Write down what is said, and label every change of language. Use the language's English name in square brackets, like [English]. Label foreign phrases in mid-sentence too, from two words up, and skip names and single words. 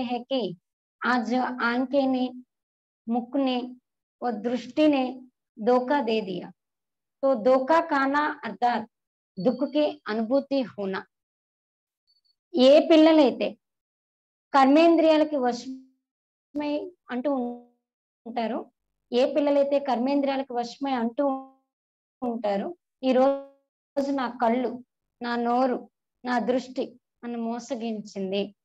[Hindi] हैं कि आज आंखें ने, मुख ने और दृष्टि ने धोखा दे दिया, तो धोखा खाना अर्थात दुख की अनुभूति होना. [Telugu] ఏ పిల్లలైతే కర్మేంద్రియాలకి వశమై అంటూ ఉంటారో ఏ పిల్లలైతే కర్మేంద్రియాలకు వశమై అంటూ ఉంటారు, ఈ రోజు నా కళ్ళు, నా నోరు, నా దృష్టి నన్ను మోసగించింది.